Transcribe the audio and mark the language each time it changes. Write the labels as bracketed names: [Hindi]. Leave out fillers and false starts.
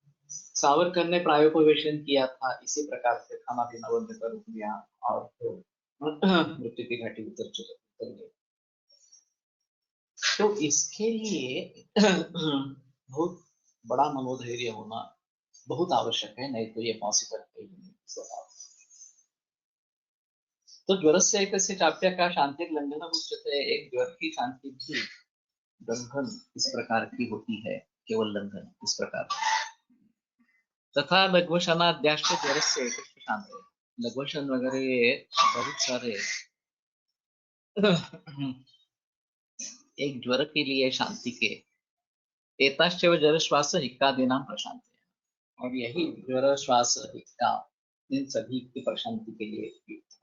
[Hindi] सावरकर ने प्रायोपवेशन किया था, इसी प्रकार से खाना पीना बंद कर दिया और तो मृत्यु की घाटी उतर गए। तो इसके लिए बहुत बड़ा मनोधैर्य होना बहुत आवश्यक है, नहीं तो ये पॉसिबल है ही नहीं। [Sanskrit] तो ज्वरस्य एकस्य चाप्यः शान्तिर्लङ्घनम् उच्यते। [Hindi] एक ज्वर की शांति भी लंघन इस प्रकार की होती है, केवल लंघन इस प्रकार। [Sanskrit] तथा लघ्वशनाद्याश्च ज्वरस्य एकस्य शान्तिः। [Hindi] लघ्वशन वगैरह ये बहुत सारे एक ज्वर के लिए शांति के [Sanskrit] एताश्चैव ज्वर श्वास हिक्कादीनां प्रशांति, [Hindi] और यही ज्वर श्वास हिक्का इन सभी की प्रशांति के लिए।